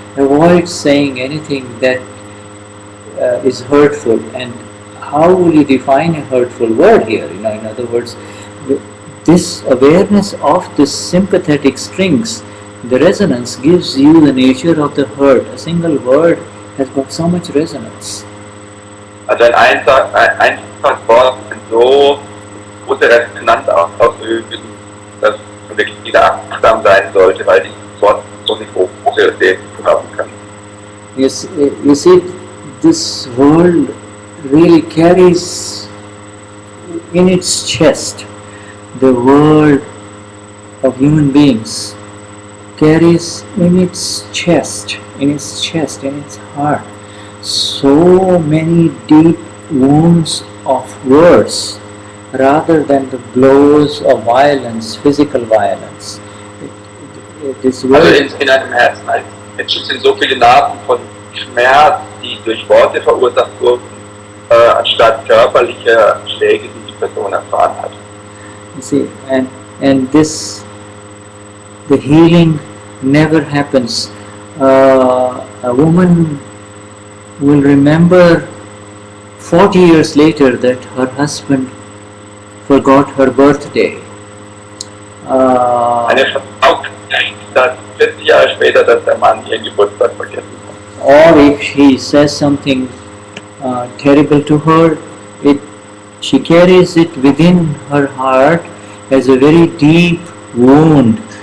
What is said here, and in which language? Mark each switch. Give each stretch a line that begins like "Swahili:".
English: avoid saying anything that is hurtful. And how will you define a hurtful word here? In other words, this awareness of the sympathetic strings, the resonance gives you the nature of the hurt. A single word has got so much resonance.
German: Also ein einfaches Wort kann so große Resonanz auslösen, dass man wirklich wieder achtsam sein sollte, weil dieses Wort so eine große Wirkung haben kann.
English: Yes, you see, this world really carries in its chest, the world of human beings carries in its chest, in its heart, so many deep wounds of words rather than the blows of violence, physical violence. This world,
German: also in einem Herzen Menschen sind so viele Narben von Schmerz, die durch Worte verursacht wurden, anstatt körperlicher Schläge, die die Person erfahren hat.
English: you see, and this, the healing never happens. A woman will remember 40 years later that her husband forgot her birthday.
German: Eine Frau denkt, dass 40 Jahre später, dass der Mann ihren Geburtstag vergessen hat.
English: Or if he says something terrible to her, she carries it within her heart as a very deep wound.